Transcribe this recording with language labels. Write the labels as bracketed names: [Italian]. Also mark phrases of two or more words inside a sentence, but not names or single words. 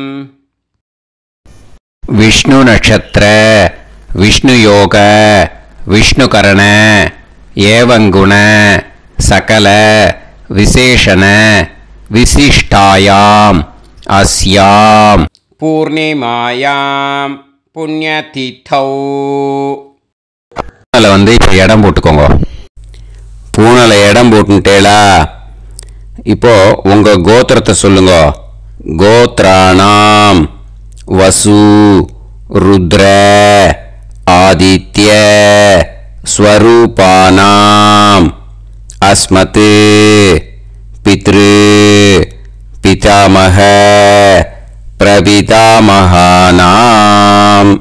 [Sanskrit] विष्णु नक्षत्र विष्णु योग विष्णुकरण एवं गुण सकल विशेषण विशिष्टायां अस्यां पूर्णिमायां पुण्यतिथौ. [Tamil] வந்து இப்போ இடம் போட்டுக்கோங்க. பூனலை இடம் போட்டுட்டேளா? இப்போ உங்க கோத்திரத்தை சொல்லுங்க. [Sanskrit] गोत्राणां वसु रुद्र आदित्य स्वरूपाणां अस्मत् पितृ पितामह प्रपितामहानां.